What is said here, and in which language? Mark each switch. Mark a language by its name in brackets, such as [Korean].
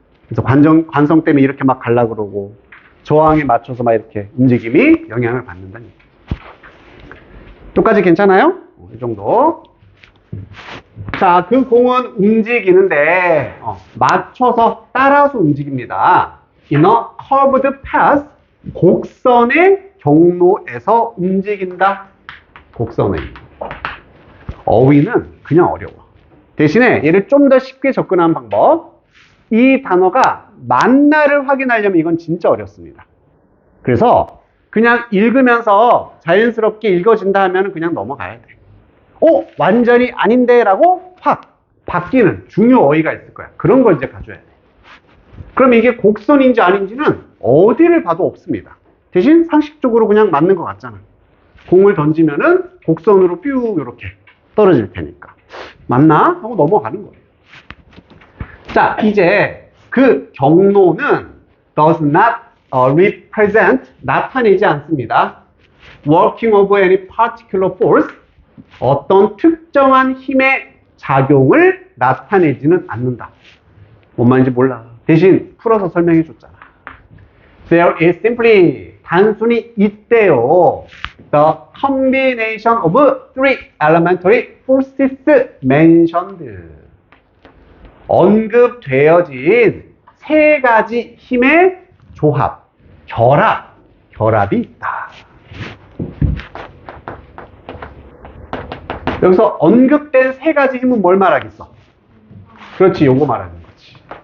[Korean] 그래서 관성 때문에 이렇게 막 가려고 그러고 저항에 맞춰서 막 이렇게 움직임이 영향을 받는다는 얘기입니다. 여기까지 괜찮아요? 이 정도. 자, 그 공은 움직이는데 맞춰서 따라서 움직입니다. [English] In a curved path, [Korean] 곡선의 경로에서 움직인다. 곡선의. 어휘는 그냥 어려워. 대신에 얘를 좀 더 쉽게 접근하는 방법. 이 단어가 맞나를 확인하려면 이건 진짜 어렵습니다. 그래서 그냥 읽으면서 자연스럽게 읽어진다 하면 그냥 넘어가야 돼. 완전히 아닌데 라고 확 바뀌는 중요 어휘가 있을 거야. 그런 걸 이제 가져야 돼. 그럼 이게 곡선인지 아닌지는 어디를 봐도 없습니다. 대신 상식적으로 그냥 맞는 것 같잖아. 공을 던지면은 곡선으로 뾰 이렇게 떨어질 테니까. 맞나? 하고 넘어가는 거예요. 자, 이제 그 경로는 [English] does not represent, [Korean] 나타내지 않습니다. [English] working of any particular force, [Korean] 어떤 특정한 힘의 작용을 나타내지는 않는다. 뭔 말인지 몰라. 대신 풀어서 설명해 줬잖아. [English] There is simply, [Korean] 단순히 있대요. [English] The combination of three elementary forces mentioned. [Korean] 언급되어진 세 가지 힘의 조합, 결합이 있다. 여기서 언급된 세 가지 힘은 뭘 말하겠어? 그렇지, 요거 말하는 거지.